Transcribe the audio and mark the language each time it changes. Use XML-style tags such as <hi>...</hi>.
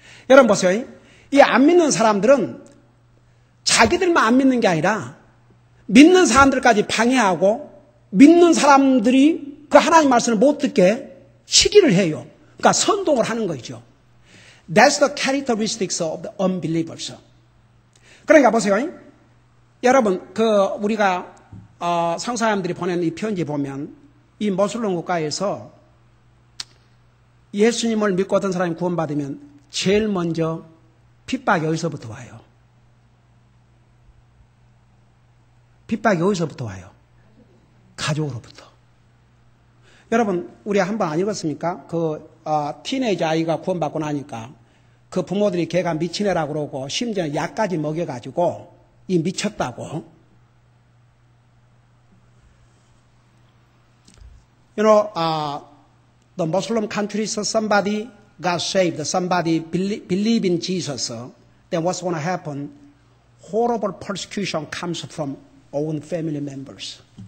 <ko>여러분 보세요. 이 안 믿는 사람들은 자기들만 안 믿는 게 아니라 믿는 사람들까지 방해하고 믿는 사람들이 그 하나님 말씀을 못 듣게 시기를 해요. 그러니까 선동을 하는 거죠.</ko> <en>That's the characteristics of the unbelievers.</en> <ko>그러니까 보세요. 여러분, 우리가, 성사님들이 보낸 이 편지 보면, 이 모슬림 국가에서 예수님을 믿고 어떤 사람이 구원받으면 제일 먼저 핍박이 어디서부터 와요? 핍박이 어디서부터 와요? 가족으로부터. 여러분, 우리 한번 안 읽었습니까? 티네이저 아이가 구원받고 나니까 그 부모들이 걔가 미친 애라고 그러고 심지어 약까지 먹여가지고 이 미쳤다고.</ko> <en>The Muslim countries, somebody got saved, somebody believe in Jesus, then what's going to happen? Horrible persecution comes from own family members.</en>